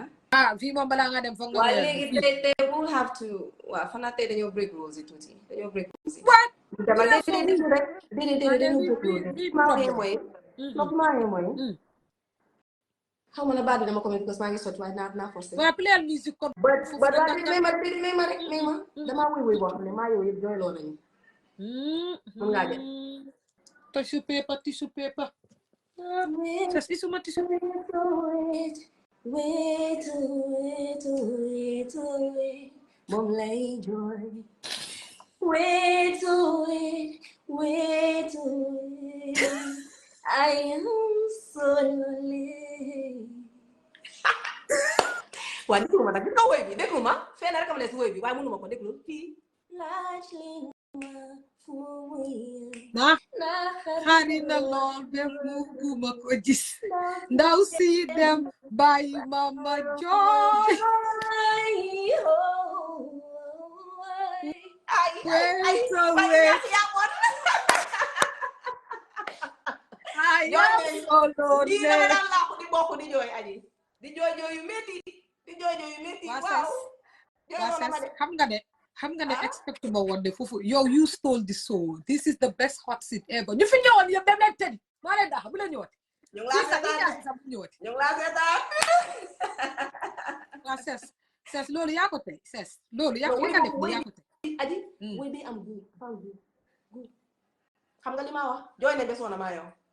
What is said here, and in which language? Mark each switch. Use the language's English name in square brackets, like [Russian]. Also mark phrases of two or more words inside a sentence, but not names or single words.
[Wolof] fii moom balaa nga dem foog nga waaw léegi tey [English] we'll have to [Wolof] waaw fanaa tey dañoo [English] break rules [Wolof] yi tuuti dañoo [English] break rules [Wolof] yi dama déedéet rek déedéet dañoo [English] break rules [Wolof] yi maa mooy xaw ma na baat bi dama ko [French] parce que [Wolof] maa ngi sotti waaye naa forcé waaw [English] play music [Wolof] comme but may ma rek may ma damaa wuy boo xam ne maa yow yëpp jooyloo nañu mën ngaa jël [English] tissue paper [Wolof] Cess isuma tissue wait moom lay jooy [English] wait I am so lonely [Wolof] waa déglu ma nag gis nga woy bi déglu ma fenn rek am ne si woy bi waaye mënu ma ko déglu fii laaj leen ma fu muy na xari na lool be bugguma ko gis ndaw si dem bàyyi ma ma jooy ay solo di dama daan laaxu di bokk di jooy aji di jooy jooy yu métti waaw xam nga ne expect ma woon de foofu yow [English] you stole the show. This is the best hot seat ever. [Wolof] ñu fi ñëwoon yëpp dem leen tëddi maa leen daax bu leen ñëwati ñu ngi laa seetaan waa Cess loolu yaa ko tey Cess loolu yaa ko li nga def yaa ko tey aji woy bi am gu xam nga li ma wax jooy ne bes woon maa yow